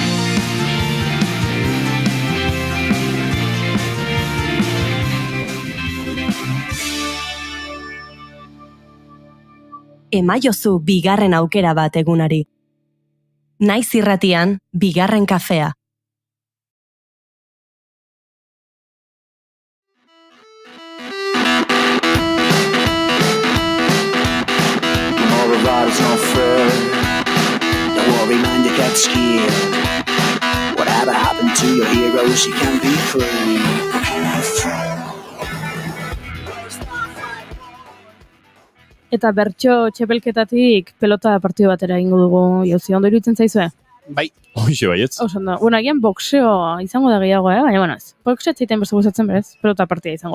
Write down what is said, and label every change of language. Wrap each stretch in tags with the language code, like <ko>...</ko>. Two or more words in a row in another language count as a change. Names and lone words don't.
<eu>Emaiozu bigarren aukera bat egunari. Naiz irratian, bigarren kafea.</eu> <en>Whatever happened to your heroes, you can be free.</en> <eu>Eta bertso txepelketatik pelota partidu batera egingo dugu, jauzi, ondo iruditzen zaizue? Bai. Hoxe baietz. Ondo, agian boxeo izango da gehiago, baina bueno ez. Boxeo zeiten beste gustatzen berez, pelota partida izango da.</eu>